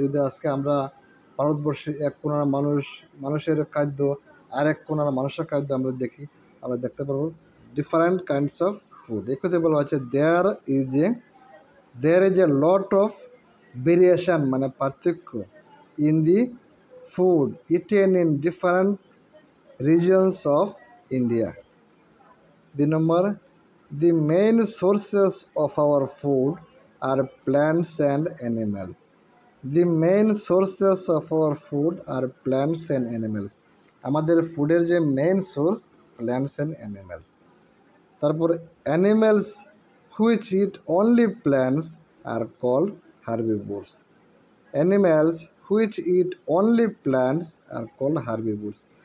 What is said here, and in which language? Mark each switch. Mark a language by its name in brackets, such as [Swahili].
[Bangla] যদি আজকে আমরা ভারতবর্ষের এক কোণার মানুষের খাদ্য আর এক কোণার মানুষের খাদ্য আমরা দেখতে পারবো [English] Different kinds of food. [Bangla] এই কথা বলা হচ্ছে [English] There is a lot of variation, মানে পার্থক্য in the food eaten in different regions of India. The number, the main sources of our food are plants and animals. The main sources of our food are plants and animals. [Bangla] আমাদের ফুডের যে main source plants and animals. [English] তারপর animals which eat only plants are called herbivores. Animals which eat only plants are called herbivores.